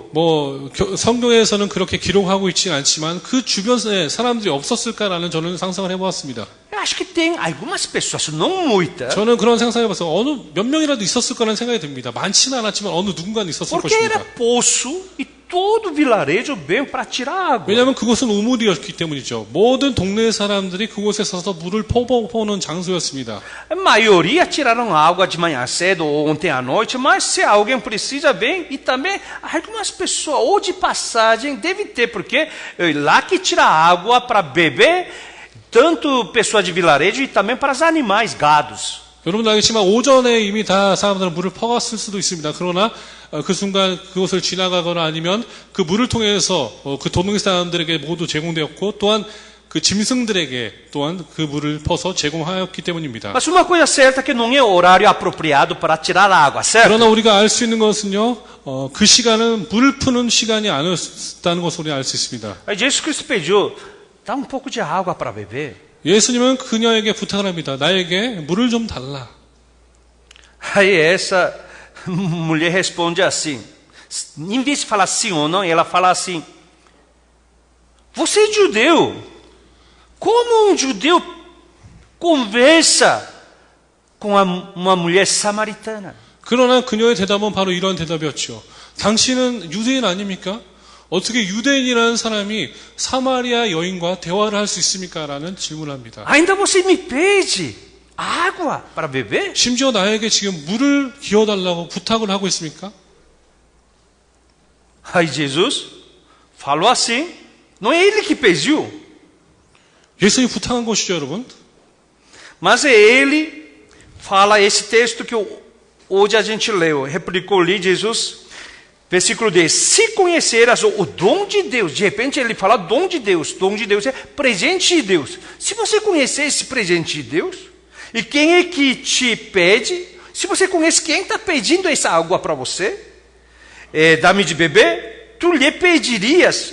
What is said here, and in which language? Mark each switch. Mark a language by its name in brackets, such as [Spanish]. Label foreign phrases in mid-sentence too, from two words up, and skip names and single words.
[Korean] 성경에서는 그렇게 기록하고 있지는 않지만 그 주변에 사람들이 없었을까라는 저는 상상을 해보았습니다. [Portuguese] Eu acho que tem algumas pessoas, não muitas. [Korean] 저는 그런 상상해봤어요. 어느 몇 명이라도 있었을 거라는 생각이 듭니다. 많지는 않았지만 어느 누군가는 있었을 [Portuguese] Porque era [Korean] 것입니다. [Portuguese] poço e todo vilarejo veio para tirar água. [Korean] 왜냐하면 그곳은 우물이었기 때문이죠. 모든 동네 사람들이 그곳에 서서 물을 퍼보는 장소였습니다. [Portuguese] A maioria tiraram água de manhã cedo ou ontem à noite, mas se alguém precisa, vem. E também algumas pessoas, ou de passagem, deve ter, porque lá que tira água para beber, tanto pessoas de vilarejo e também para os animais, gados. [Korean] 여러분도 알겠지만 오전에 이미 다 사람들은 물을 퍼갔을 수도 있습니다. 그러나 그 순간 그곳을 지나가거나 아니면 그 물을 통해서 그 동네 사람들에게 모두 제공되었고 또한 그 짐승들에게 또한 그 물을 퍼서 제공하였기 때문입니다. [Portuguese] Mas uma coisa certa é que não é horário apropriado para tirar água, certo? [Korean] 그러나 우리가 알 수 있는 것은요, 그 시간은 물을 푸는 시간이 아니었다는 것을 우리가 알 수 있습니다. [Portuguese] Aí Jesus Cristo pediu, dá um pouco de água para beber. [Korean] 예수님은 그녀에게 부탁을 합니다. 나에게 물을 좀 달라. [Portuguese] Aí essa mulher responde assim, em vez de falar sim ou não, ela fala assim, você é judeu, como um judeu conversa com uma mulher samaritana? [Korean] 그러나 그녀의 대답은 바로 이런 대답이었죠. 당신은 유대인 아닙니까? 어떻게 유대인이라는 사람이 사마리아 여인과 대화를 할 수 있습니까? 라는 질문을 합니다. [Portuguese] Ainda você me pede água para beber? [Korean] 심지어 나에게 지금 물을 기어달라고 부탁을 하고 있습니까? [Portuguese] Aí Jesus falou assim, não é ele que pediu, [Korean] 예수님이 부탁한 것이죠, 여러분. [Portuguese] mas é ele, fala esse texto que hoje a gente leu, replicou ali Jesus, versículo 10, se conheceras o dom de Deus, de repente ele fala dom de Deus é presente de Deus. Se você conhecer esse presente de Deus, e quem é que te pede, se você conhece quem está pedindo essa água para você, dá-me de beber, tu lhe pedirias.